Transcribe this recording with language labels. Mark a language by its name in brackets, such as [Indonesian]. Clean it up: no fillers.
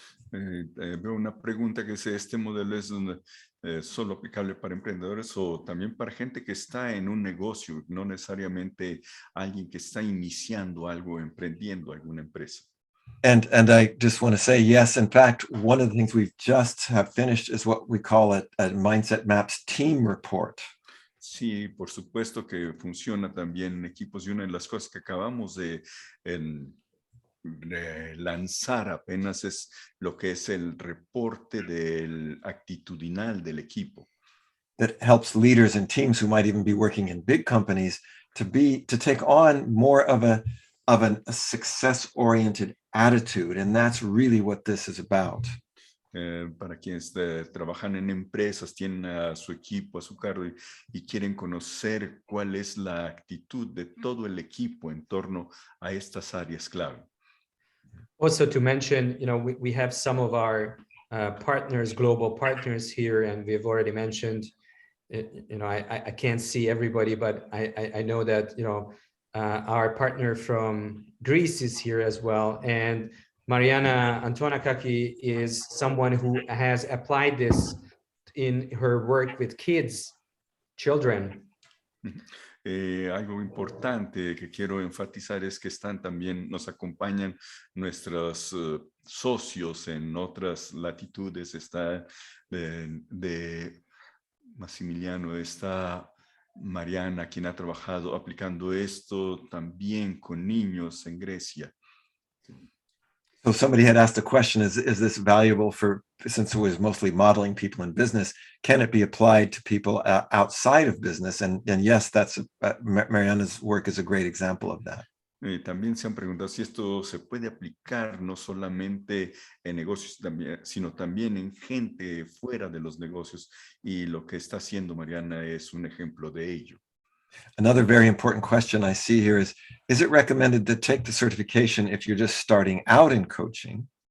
[Spanish] Veo una pregunta que dice, ¿este modelo es solo aplicable para emprendedores o también para gente que está en un negocio, no necesariamente alguien que está iniciando algo, emprendiendo alguna empresa? [English] And I just want to say, yes, in fact, one of the things we've just have finished is what we call a Mindset Maps team report. [Spanish] Sí, por supuesto que funciona también en equipos, y una de las cosas que acabamos de lanzar apenas es lo que es el reporte del actitudinal del equipo. [English] That helps leaders and teams who might even be working in big companies to take on more of a success-oriented attitude. And that's really what this is about. [Spanish] Para quienes trabajan en empresas, tienen a su equipo a su cargo y quieren conocer cuál es la actitud de todo el equipo en torno a estas áreas clave. [English] Also to mention, we have some of our partners, global partners here, and we've already mentioned, I can't see everybody, but I know that, our partner from Greece is here as well. And Mariana Antonakaki is someone who has applied this in her work with children. [Spanish] Algo importante que quiero enfatizar es que nos acompañan nuestros socios en otras latitudes. Está de Massimiliano, está Mariana, quien ha trabajado aplicando esto también con niños en Grecia. [English] So somebody had asked a question, is this valuable since it was mostly modeling people in business, can it be applied to people outside of business? And yes, Mariana's work is a great example of that. [Spanish] También se han preguntado si esto se puede aplicar no solamente en negocios, sino también en gente fuera de los negocios. Y lo que está haciendo Mariana es un ejemplo de ello. [English] Another very important question I see here is it recommended to take the certification if you're just starting out in coaching?